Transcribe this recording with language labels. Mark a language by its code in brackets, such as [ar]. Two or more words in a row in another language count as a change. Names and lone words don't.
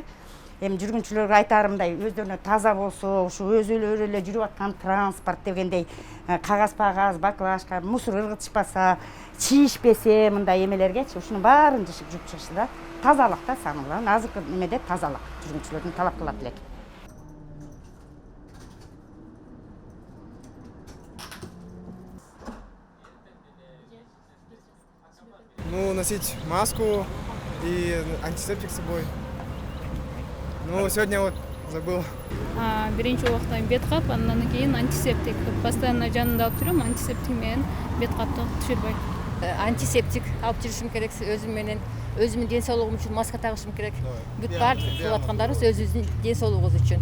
[ky] Эми жүргүнчүлөргө айтарымдай, өздөрүнө таза болсо, ушу өзүлөрү эле жүрүп аткан транспорт дегендей кагаз, баклажка, мусор ыргытышпаса, чийишпесе мындай эмелергечи ушунун баарын жышып жууп чыгышты да. Тазалык да самыйлан, азыркы немеде тазалык жүргүнчүлөрдүн талап кылат элек. [ru] Ну, носить маску и антисептик с собой. Ну, сегодня вот забыл. [ky] Биринчи убакта бет кап, андан кийин антисептик. Постоянно жанында алып жүрөм, антисептик менен бет капты түшүрбөйт. Антисептик алып жүрүшүм керек, өзүм менен, өзүмдүн ден соолугум үчүн маска тагышым керек. Бүт баардык кылып аткандарыбыз өзүбүздүн ден соолугубуз үчүн.